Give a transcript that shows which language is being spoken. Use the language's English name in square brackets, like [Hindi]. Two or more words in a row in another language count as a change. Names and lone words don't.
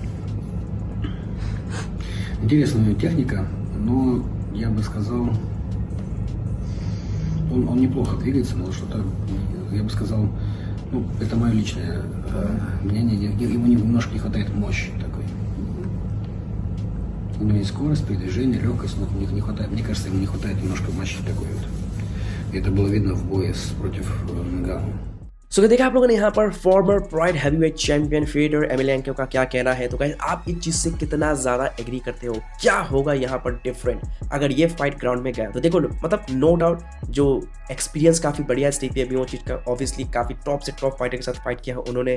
[Russian] Интересная у него техника, но я бы сказал, он неплохо двигается, но что-то, я бы сказал, ну, это мое личное мнение, ему немножко не хватает мощи такой. У него есть скорость, передвижение, легкость, но не хватает, мне кажется, ему не хватает немножко мощи такой вот. И это было видно в бое против Нганну. [Hindi] सो देखा आप लोगों ने यहाँ पर [English] former Pride heavyweight champion [Hindi] फियोडर एमिलियानको का क्या कहना है। तो गाइस आप इस चीज़ से कितना ज़्यादा एग्री करते हो, क्या होगा यहाँ पर डिफरेंट अगर ये फाइट ग्राउंड में गया? तो देखो मतलब [English] no doubt [Hindi] जो एक्सपीरियंस काफ़ी बढ़िया है स्टीपे मियोचिच का, ऑब्वियसली काफ़ी टॉप से टॉप फाइटर के साथ फाइट किया है उन्होंने।